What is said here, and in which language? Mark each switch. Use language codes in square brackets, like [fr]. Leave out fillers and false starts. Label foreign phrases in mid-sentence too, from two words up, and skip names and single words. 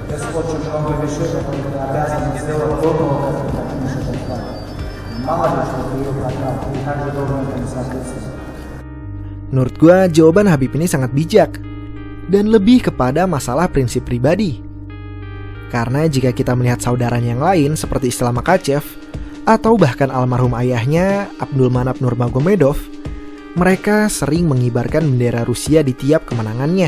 [ru] хочет много вещей, которые ты обязан сделать до того, как ты покинешь этот край. Мало ли, что ты ее прогнал, ты также должен этому соответствовать. [id] Menurut gue, jawaban Habib ini sangat bijak dan lebih kepada masalah prinsip pribadi. Karena jika kita melihat saudaranya yang lain seperti Islam Makhachev atau bahkan almarhum ayahnya Abdulmanap Nurmagomedov, mereka sering mengibarkan bendera Rusia di tiap kemenangannya.